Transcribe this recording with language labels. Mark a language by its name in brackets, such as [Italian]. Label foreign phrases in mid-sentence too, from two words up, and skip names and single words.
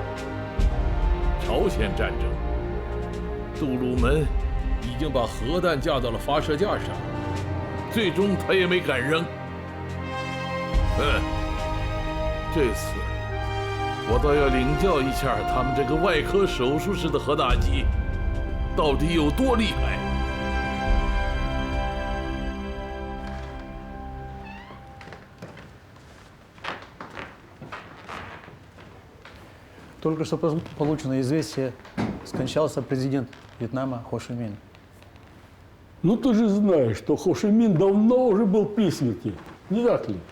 [Chinese] 朝鲜战争，杜鲁门已经把核弹架到了发射架上，最终他也没敢扔。这次我倒要领教一下他们这个外科手术式的核打击到底有多厉害。 [Russian] Только что получено известие, скончался президент Вьетнама Хо Ши Мин. Ну ты же знаешь, что Хо Ши Мин давно уже был при смерти, не так ли?